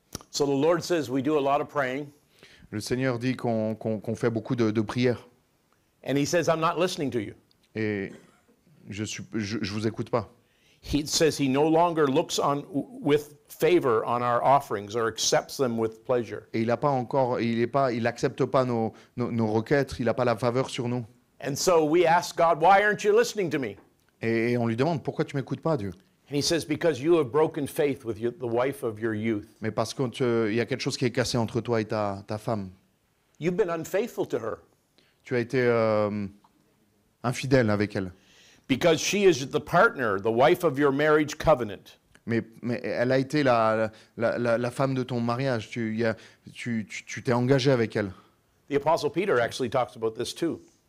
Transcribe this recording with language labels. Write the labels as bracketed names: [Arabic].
[English] So the Lord says we do a lot of praying, [French] Le Seigneur dit qu'on fait beaucoup de prières. [English] and He says, I'm not listening to you. [French] Et je vous écoute pas. [English] He says He no longer looks on with favor on our offerings or accepts them with pleasure. [French] Et il accepte pas nos requêtes, il n'a pas la faveur sur nous. [English] And so we ask God, why aren't you listening to me? [French] Et on lui demande, pourquoi tu m'écoutes pas, Dieu? [English] And He says, because you have broken faith with the wife of your youth. [French] Mais parce qu'il y a quelque chose qui est cassé entre toi et ta femme. [English] You've been unfaithful to her [French] Tu as été infidèle avec elle. [English] because she is the partner, the wife of your marriage covenant. [French] mais elle a été la femme de ton mariage. Tu t'es engagé avec elle. [English] The Apostle Peter actually talks about this too.